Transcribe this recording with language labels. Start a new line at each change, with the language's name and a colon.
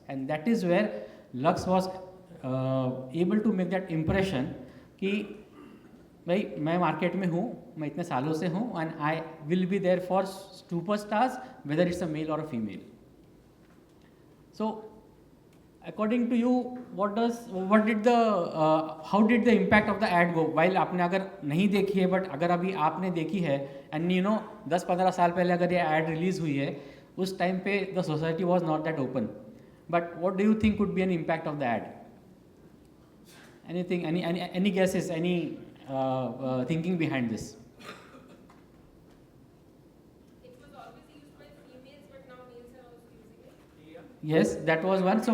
English: And that is where Lux was able to make that impression
Hindi: कि भाई मैं market में हूँ, मैं इतने सालों से हूँ,
English: and I will be there for superstars, whether it's a male or a female. So according to you, how did the impact of the ad go?
Hindi: While आपने अगर नहीं देखी है, but अगर अभी आपने देखी है, and 10-15 साल पहले अगर ये ad release हुई है, उस time पे
English: the society was not that open. But what do you think could be an impact of the ad? Anything? Any guesses? Any thinking behind this? It was always used by females, but now males are also using it. Yes, that was one. So.